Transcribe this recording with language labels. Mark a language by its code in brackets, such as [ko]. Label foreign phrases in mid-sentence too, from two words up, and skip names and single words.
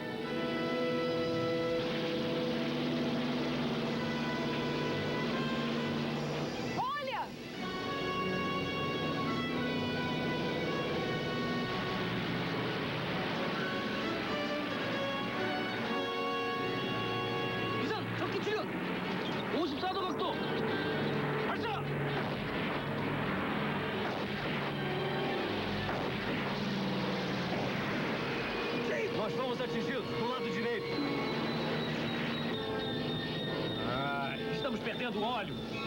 [pt] Olha! [ko] 이상 적기 출현! 54도 각도! 발사! [pt] Nós fomos atingidos do lado direito. Estamos perdendo óleo.